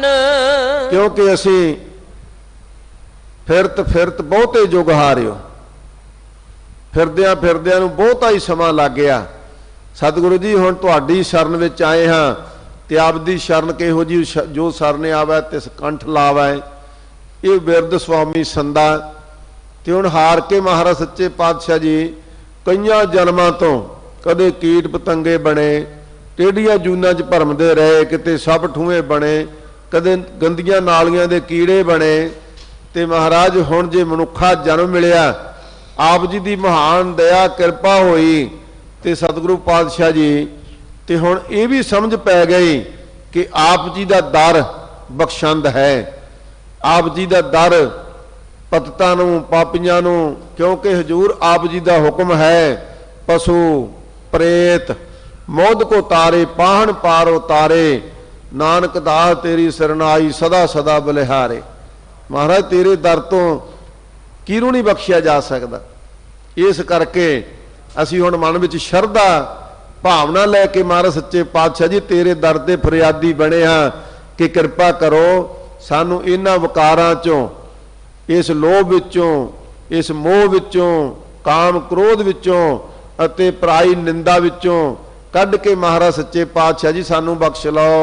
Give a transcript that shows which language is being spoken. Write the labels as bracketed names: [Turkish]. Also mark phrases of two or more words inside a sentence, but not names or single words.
[Punjabi] ਕਿਉਂਕਿ ਅਸੀ ਫਿਰਤ ਫਿਰਤ ਬਹੁਤੇ ਜੁਗ ਹਾਰਿਓ ਫਿਰਦਿਆਂ ਫਿਰਦਿਆਂ ਨੂੰ ਬਹੁਤਾ ਹੀ ਸਮਾਂ ਲੱਗ ਗਿਆ ਸਤਿਗੁਰੂ ਜੀ ਹੁਣ ਤੁਹਾਡੀ ਸ਼ਰਨ ਵਿਚ ਆਏ ਹਾਂ ਤੇ ਆਪ ਦੀ ਸ਼ਰਨ ਕਿਹੋ ਜੀ ਜੋ ਸਰਣੇ ਆਵੇ ਤਿਸ ਕੰਠ ਲਾਵੈ ਇਹ ਬਿਰਦ ਸੁਆਮੀ ਸੰਦਾ ਤੇ ਹੁਣ ਹਾਰ ਕੇ ਮਹਾਰਾਜ ਸੱਚੇ ਪਾਤਸ਼ਾਹ ਜੀ ਕਈਆਂ ਜਨਮਾਂ ਤੋਂ ਕਦੇ ਕੀਟ ਪਤੰਗੇ ਬਣੇ ਟੇਢੀਆਂ ਜੂਨਾਂ ਚ ਭਰਮਦੇ ਰਹੇ ਕਿਤੇ ਸੱਪ ਠੂਏਂ ਬਣੇ ਕਦੇ ਗੰਦੀਆਂ ਨਾਲੀਆਂ ਦੇ ਕੀੜੇ ਬਣੇ ਤੇ ਮਹਾਰਾਜ ਹੁਣ ਜੇ ਮਨੁੱਖਾ ਜਨਮ ਮਿਲਿਆ ਆਪ ਜੀ ਦੀ ਮਹਾਨ ਦਇਆ ਕਿਰਪਾ ਹੋਈ ਤੇ ਸਤਿਗੁਰੂ ਪਾਤਸ਼ਾਹ ਜੀ ਤੇ ਹੁਣ ਇਹ ਵੀ ਸਮਝ ਪੈ ਗਈ ਕਿ ਆਪ ਜੀ ਦਾ ਦਰ ਬਖ਼ਸ਼ੰਦ ਹੈ ਆਪ ਜੀ ਕਾ ਦਰ ਪਤਿਤਾਂ ਨੂੰ ਪਾਪੀਆਂ ਨੂੰ ਕਿਉਂਕਿ ਹਜ਼ੂਰ ਆਪ ਜੀ ਕਾ ਹੁਕਮ ਹੈ ਪਸ਼ੂ ਪ੍ਰੇਤ ਮੌਤ ਕੋ ਤਾਰੇ ਪਾਹਨ ਪਾਰ ਉਤਾਰੇ ਨਾਨਕ ਦਾਸ ਤੇਰੀ ਸਰਣਾਈ ਸਦਾ ਸਦਾ ਬਲਿਹਾਰੇ। ਮਹਾਰਾਜ ਤੇਰੇ ਦਰ ਤੋਂ ਕਿਹਨੂੰ ਨਹੀਂ ਬਖ਼ਸ਼ਿਆ ਜਾ ਸਕਦਾ ਇਸ ਕਰਕੇ ਅਸੀ ਹੁਣ ਮਨ ਵਿਚ ਸ਼ਰਧਾ ਭਾਵਨਾ ਲੈਕੇ ਮਹਾਰਾਜ ਸੱਚੇ ਪਾਤਸ਼ਾਹ ਜੀ ਤੇਰੇ ਦਰ ਤੇ ਫ਼ਰਿਆਦੀ ਬਣੇ ਹਾਂ ਕਿ ਕਿਰਪਾ ਕਰੋ ਸਾਨੂੰ ਇਨ੍ਹਾਂ ਵਿਕਾਰਾਂ ਚੋਂ ਇਸ ਲੋਭ ਵਿਚੋਂ ਇਸ ਮੋਹ ਵਿਚੋਂ ਕਾਮ ਕ੍ਰੋਧ ਵਿਚੋਂ ਅਤੇ ਪਰਾਈ ਨਿੰਦਾ ਵਿਚੋਂ ਕੱਢ ਕੇ ਮਹਾਰਾਜ ਸੱਚੇ ਪਾਤਸ਼ਾਹ ਜੀ ਸਾਨੂੰ ਬਖ਼ਸ਼ ਲੋ।